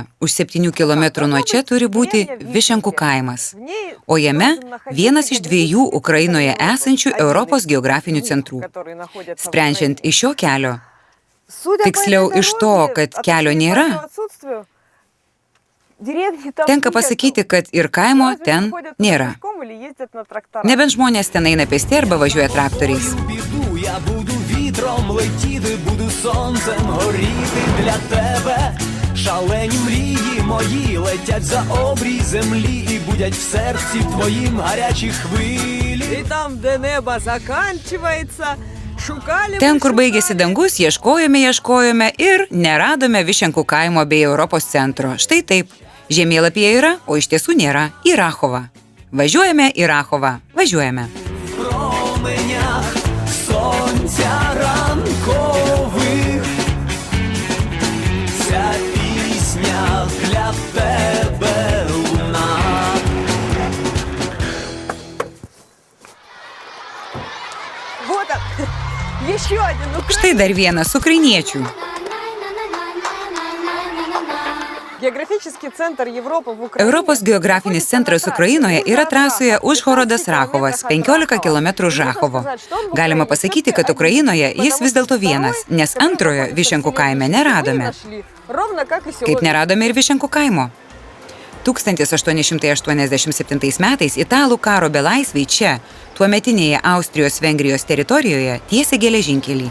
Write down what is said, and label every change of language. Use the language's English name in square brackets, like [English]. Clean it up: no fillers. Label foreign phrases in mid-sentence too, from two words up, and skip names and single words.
[Lithuanian] Už 7 kilometrų nuo čia turi būti Višenkų kaimas, o jame vienas iš 2 Ukrainoje esančių Europos geografinių centrų. Sprendžiant iš šio kelio, tiksliau iš to, kad kelio nėra, tenka pasakyti, kad ir kaimo ten nėra. Nebent žmonės ten eina pėsti arba važiuoja traktoriais. [Ukrainian] Біду, я буду вітром летіти, буду сонцем горіти для тебе. Шалені мрії мої летять за обрій землі і будять в серці твоїм гарячі хвилі. И там, де небо заканчивается, шукали... [Lithuanian] Ten, kur baigėsi dangus, ieškojome ir neradome Višenkų kaimo bei Europos centro. Štai taip. Žemėlapyje yra, o iš tiesų nėra. Į Rachovą. Važiuojame į Rachovą. Važiuojame. [Ukrainian] В променях сонця ранкових ця пісня для тебе луна. [Russian] Вот он, еще один [Lithuanian] Štai dar vienas ukrainiečių. [Russian] Географический центр Европы в Украине. [Lithuanian] Europos geografinis centras Ukrainoje yra trasoje Užhorodas Rachovas, 15 km už Rachovo. Galima pasakyti, kad Ukrainoje jis vis dėlto vienas, nes antrojo Višenkų kaime neradome. Kaip neradome ir Višenkų kaimo. 1887 metais italų karo belaisviai čia, tuometinėje Austrijos-Vengrijos teritorijoje, tiesė geležinkelį.